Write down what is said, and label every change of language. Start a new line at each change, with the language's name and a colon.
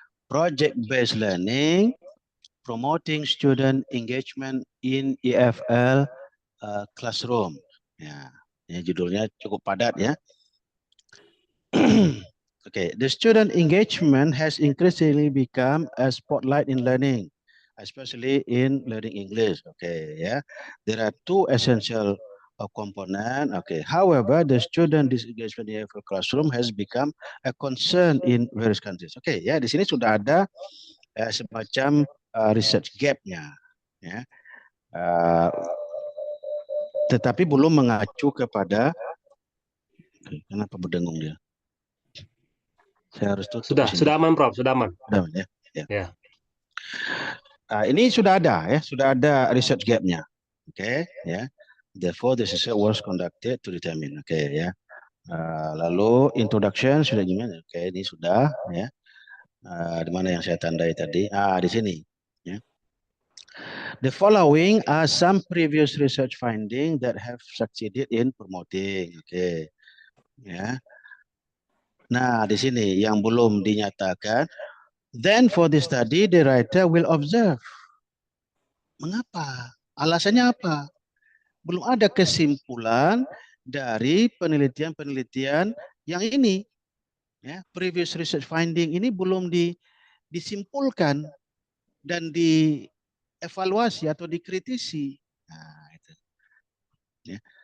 English: Project-based learning, promoting student engagement in EFL classroom.
Indonesian: Ya, ini judulnya cukup padat ya.
English: Okay, the student engagement has increasingly become a spotlight in learning, especially in learning English. Okay, yeah. There are two essential component. Okay. However, the student disengagement in the classroom has become a concern in various countries.
Indonesian: Okay, ya di sini sudah ada semacam research gap-nya, ya. Tetapi belum mengacu kepada. Kenapa berdengung dia? Saya harus tutup. Sudah aman, Prof. Sudah aman. Sudah aman, ya. Ya. Ini sudah ada research gap-nya. Oke, ya.
English: Therefore, this research was conducted to determine.
Indonesian: Oke, ya. Lalu introduction sudah gimana? Oke, ini sudah, ya. Di mana yang saya tandai tadi? Di sini. Ya.
English: The following are some previous research findings that have succeeded in promoting.
Indonesian: Oke, ya. Nah, di sini yang belum dinyatakan.
English: Then for this study, the writer will observe.
Indonesian: Mengapa? Alasannya apa? Belum ada kesimpulan dari penelitian-penelitian yang ini. Ya,
English: previous research finding
Indonesian: ini belum disimpulkan dan dievaluasi atau dikritisi. Nah, itu. Ya.